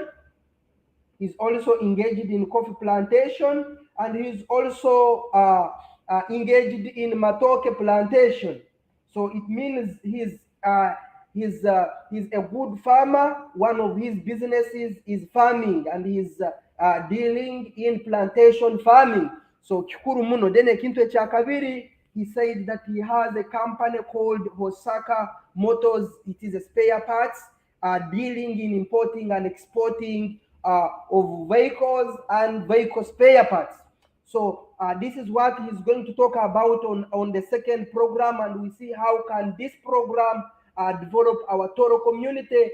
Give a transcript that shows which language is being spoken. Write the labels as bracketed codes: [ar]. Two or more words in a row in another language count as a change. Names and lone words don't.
[en] He's also engaged in coffee plantation, and he's also engaged in matoke plantation. So it means he's a good farmer. One of his businesses is farming, and he's dealing in plantation farming. [ttj] So kikuru muno. Then ekintu ekyakabiri, [en] he said that he has a company called Hosaka Motors. It is a spare parts, dealing in importing and exporting of vehicles and vehicle spare parts. So this is what he's going to talk about on the second program, and we see how can this program develop our Tooro community.